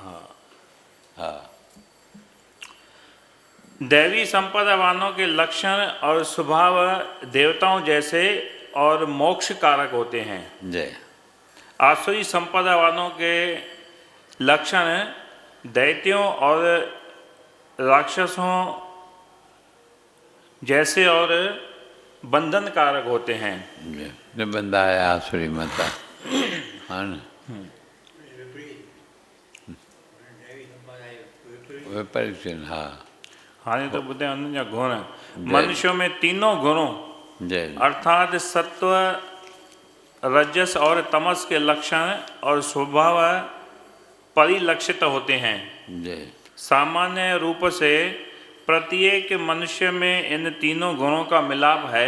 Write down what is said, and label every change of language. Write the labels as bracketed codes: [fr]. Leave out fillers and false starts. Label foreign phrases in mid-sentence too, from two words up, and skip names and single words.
[hi] हाँ, हा, दैवी संपदा वालों के लक्षण और स्वभाव देवताओं जैसे और मोक्ष कारक होते हैं। जय। आसुरी संपदा वालों के लक्षण दैत्यों और राक्षसों जैसे और बंधन कारक होते हैं। जय। [sd] निबंधा है आसुरी माता, हा न, विपरीत आहिनि। हा, हाणे तो ॿुधायो उन्हनि जा गुण। [hi] मनुष्यों में तीनों गुणों जय अर्थात सत्व, रजस और तमस के लक्षण और स्वभाव परिलक्षित होते हैं। जय। सामान्य रूप से प्रत्येक मनुष्य में इन तीनों गुणों का मिलाप है।